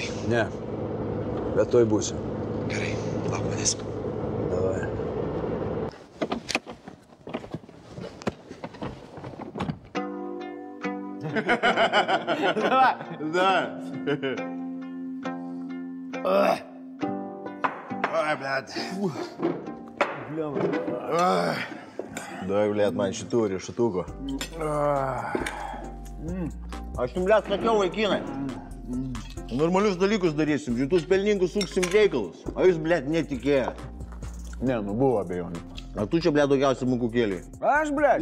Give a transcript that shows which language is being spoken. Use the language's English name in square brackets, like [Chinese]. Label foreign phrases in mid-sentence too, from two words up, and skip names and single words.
[Lithuanian] Ne. Bet toj būsiu. Gerai, lauk manęs. Davai. [Russian] Ой, блядь. Давай, блядь, [Lithuanian] man šitų riešutukų. Aš jums, blėt, sakiau, vaikinai. Normalius dalykus darysim, šitus pelningus suksim reikalus. O jūs, blėt, netikėjo. Ne, nu buvo abejonių. A tu čia, blėt, daugiausiai mokų kėlį. Aš, blėt.